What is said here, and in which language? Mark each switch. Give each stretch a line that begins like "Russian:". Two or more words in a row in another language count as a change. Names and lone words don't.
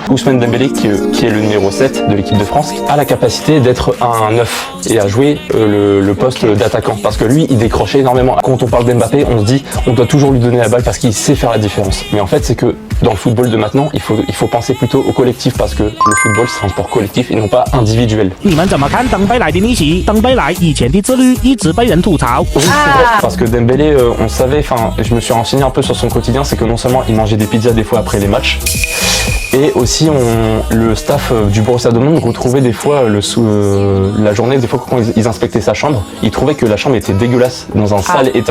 French: Ousmane Dembélé, qui est le numéro 7 de l'équipe de France, a la capacité d'être un neuf et à jouer le poste d'attaquant, parce que lui, il décroche énormément. Quand on parle d'Mbappé, on se dit on doit toujours lui donner la balle parce qu'il sait faire la différence. Mais en fait, c'est que dans le football de maintenant, il faut penser plutôt au collectif, parce que le football, c'est un sport collectif et non pas individuel.
Chinese: 你们怎么看登贝莱的逆袭？登贝莱以前的自律一直被人吐槽。
French: Oui, c'est vrai, parce que Dembélé, on savait, enfin, je me suis renseigné un peu sur son quotidien, c'est que non seulement il mangeait des pizzas des fois après les matchs, et aussi le staff du Borussia Dortmund retrouvait des fois la journée, des fois quand ils inspectaient sa chambre, ils trouvaient que la chambre était dégueulasse, dans un sale état.